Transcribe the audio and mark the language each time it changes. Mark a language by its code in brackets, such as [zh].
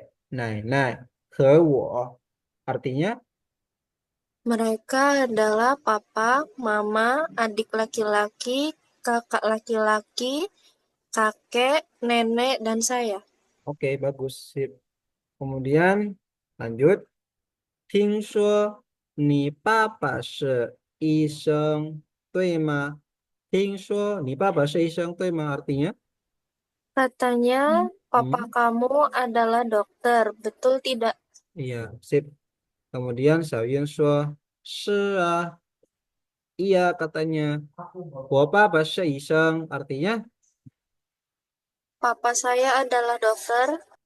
[zh] 他们是爸爸妈妈、弟弟、哥哥、爷爷、奶奶和我. [id] Artinya, Mereka adalah papa, mama, adik laki-laki, kakak laki-laki, kakek, nenek, dan saya. oke, bagus. Sip. Kemudian, lanjut. [zh] 听说你爸爸是医生，对吗？听说你爸爸是医生，对吗？ [id] Artinya, Katanya, papa hmm, kamu adalah dokter, betul tidak? iya, sip. Kemudian Xiaoyun [zh] 说是啊， [id] iya katanya. [zh] 我爸爸是医生，artinya [id] Papa saya adalah dokter,